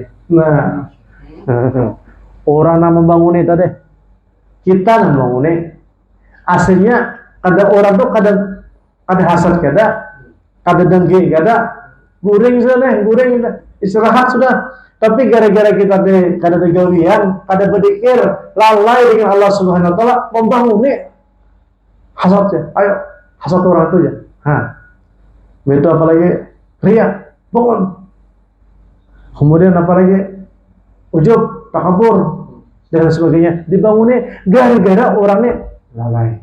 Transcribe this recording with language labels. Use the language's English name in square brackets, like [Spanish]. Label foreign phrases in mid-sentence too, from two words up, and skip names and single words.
[Indonesian] Nah, orang yang membanguni tadi, kita yang membanguni. [Banjar] Aslinya kada orang tuh kada hasad, kada dengki, kada guring istirahat sudah. [Indonesian] Tapi gara-gara kita [Banjar] kada gawian, [Indonesian] kada berpikir lalai dengan Allah [Arabic] Subhanahu wa taala, [Indonesian] membanguni hasadnya. Ayo, hasad orang itu ya. Itu apalagi riya, bangun. Kemudian apalagi ujub, takabur dan sebagainya, dibanguni gara-gara orangnya lalai.